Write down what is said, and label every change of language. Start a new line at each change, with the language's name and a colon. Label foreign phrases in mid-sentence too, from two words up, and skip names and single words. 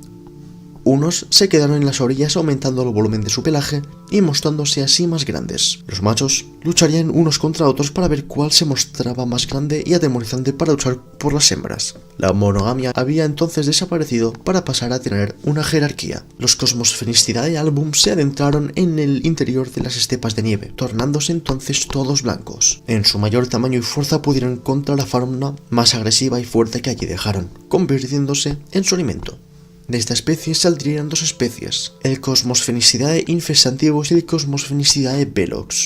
Spanish: Unos se quedaron en las orillas aumentando el volumen de su pelaje y mostrándose así más grandes. Los machos lucharían unos contra otros para ver cuál se mostraba más grande y atemorizante para luchar por las hembras. La monogamia había entonces desaparecido para pasar a tener una jerarquía. Los Cosmosphenistidae album se adentraron en el interior de las estepas de nieve, tornándose entonces todos blancos. En su mayor tamaño y fuerza pudieron contra la fauna más agresiva y fuerte que allí dejaron, convirtiéndose en su alimento. De esta especie saldrían dos especies, el Cosmosphenistidae infestantivus y el Cosmosphenistidae velox.